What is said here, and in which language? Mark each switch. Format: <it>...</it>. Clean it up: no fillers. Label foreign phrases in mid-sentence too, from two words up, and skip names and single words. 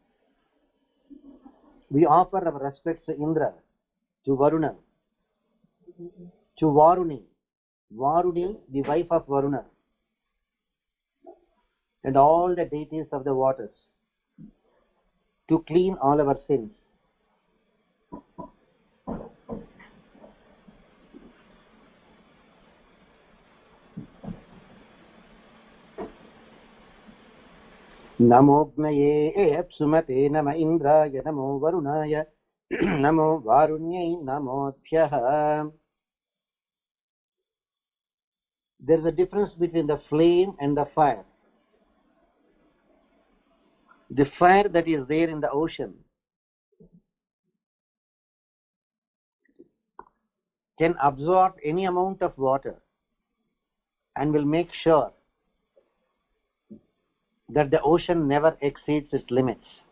<en>We offer our respects to Indra, to Varuna, to Varuni, the wife of Varuna, and all the deities of the waters, to clean all our sins.</en> <sa>नमो ग्नये अप्सुमते, नम इन्द्राय, नमो वरुणाय, नमो वरुण्यै, नमो भ्यः.</sa> <en>There is a difference between the flame and the fire. The fire that is there in the ocean can absorb any amount of water and will make sure that the ocean never exceeds its limits.</en>